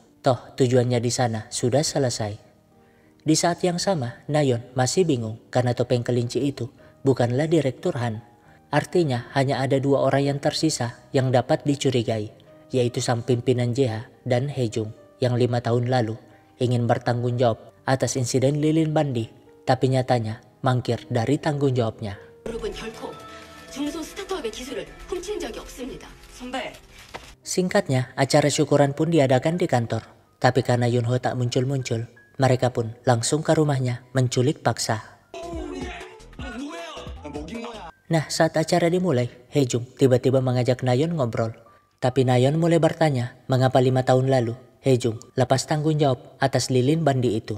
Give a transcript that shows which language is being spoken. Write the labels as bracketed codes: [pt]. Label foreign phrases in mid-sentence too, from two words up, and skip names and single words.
[id] Toh tujuannya di sana sudah selesai. Di saat yang sama, Nayeon masih bingung karena topeng kelinci itu bukanlah Direktur Han. Artinya hanya ada dua orang yang tersisa yang dapat dicurigai, yaitu sang pimpinan JH dan Haejung yang 5 tahun lalu ingin bertanggung jawab atas insiden lilin bandi, tapi nyatanya mangkir dari tanggung jawabnya. [ko] 그룹은 결코 중소 스타트업의 기술을 훔친 적이 없습니다. 선배 [id] Singkatnya, acara syukuran pun diadakan di kantor. Tapi karena Yunho tak muncul-muncul, mereka pun langsung ke rumahnya menculik paksa. Nah, saat acara dimulai, Haejung tiba-tiba mengajak Nayeon ngobrol. Tapi Nayeon mulai bertanya mengapa 5 tahun lalu Hejung lepas tanggung jawab atas lilin bandi itu.